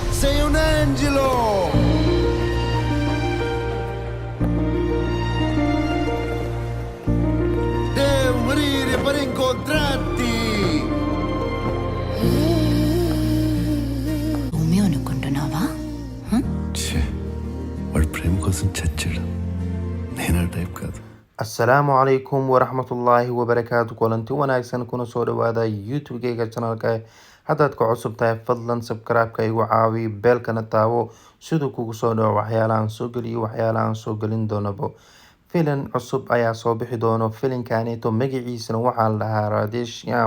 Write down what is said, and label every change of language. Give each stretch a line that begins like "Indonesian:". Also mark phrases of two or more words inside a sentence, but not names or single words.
Italian: sei un angelo! Devo morire per incontrarti!
Telugu: రోమియో అనుకుంటున్నావా? ఛే, వాడు ప్రేమ కోసం చచ్చాడు. నేను ఆ టైప్ కాదు.
Arabic: السلام عليكم ورحمة الله وبركاته.
Somali: Kulanti wanaagsan kuna soo dhawaada YouTube-gayga channelka. Haddaad ku cusub tahay fadlan subscribe-ka igu caawi, beelkana taawo siduu kugu soo dhawo waxyaalahan soo geliyo waxyaalahan soo gelin doonabo. Filim cusub ayaa soo bixi doono. Filimkaanito magaciisana waxaa la dhahaa Radhe Shyam.